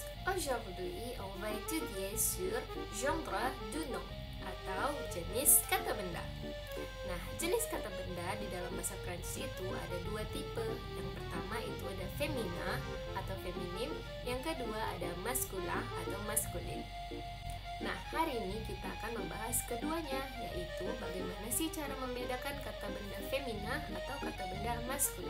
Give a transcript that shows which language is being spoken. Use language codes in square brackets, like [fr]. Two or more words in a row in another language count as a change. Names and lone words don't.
[fr] Aujourd'hui, on va étudier sur genre de nom [id] atau jenis kata benda. Nah, jenis kata benda di dalam bahasa Prancis itu ada dua tipe. Yang pertama itu ada femina atau feminim, yang kedua ada maskula atau maskulin. Nah, hari ini kita akan membahas keduanya, yaitu bagaimana sih cara membedakan kata benda femina atau kata benda maskula.